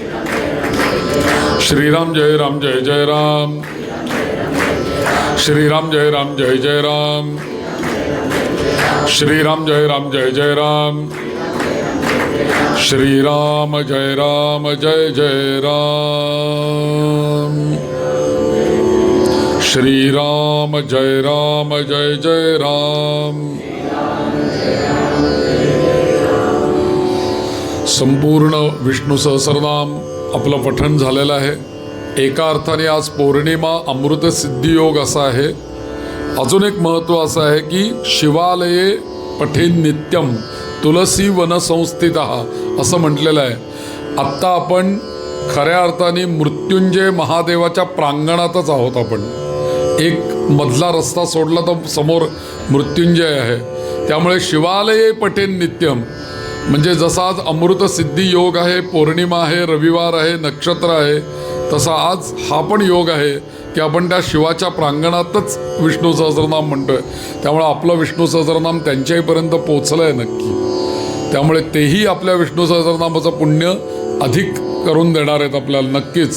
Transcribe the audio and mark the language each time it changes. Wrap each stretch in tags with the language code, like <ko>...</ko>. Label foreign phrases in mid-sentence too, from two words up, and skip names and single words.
<sa>श्रीराम जय राम जय जय राम, श्रीराम जय राम जय जय राम, श्रीराम जय राम जय जय राम, श्रीराम जय राम जय जय राम, श्रीराम जय राम जय जय राम।</sa> <mr>संपूर्ण विष्णू सहस्रनाम आपलं पठण झालेलं आहे। एका अर्थाने आज पौर्णिमा अमृत सिद्धी योग असा आहे। अजून एक महत्त्व असं आहे की</mr> <sa>शिवालये पठेन नित्यम तुलसी वन संस्थितः</sa> <mr>असं म्हटलेलं आहे। आत्ता आपण खऱ्या अर्थाने मृत्युंजय महादेवाच्या प्रांगणातच आहोत। आपण एक मधला रस्ता सोडला तर समोर मृत्युंजय आहे। त्यामुळे</mr> <sa>शिवालये पठेन नित्यम</sa> <mr>म्हणजे जसा आज अमृत सिद्धी योग आहे, पौर्णिमा आहे, रविवार आहे, नक्षत्र आहे, तसा आज हा पण योग आहे की आपण त्या शिवाच्या प्रांगणातच विष्णू सहस्रनाम म्हणतोय। त्यामुळे आपलं विष्णू सहस्रनाम त्यांच्याहीपर्यंत पोचलं आहे नक्की। त्यामुळे तेही आपल्या विष्णू सहस्रनामाचं पुण्य अधिक करून देणार आहेत आपल्याला नक्कीच।</mr>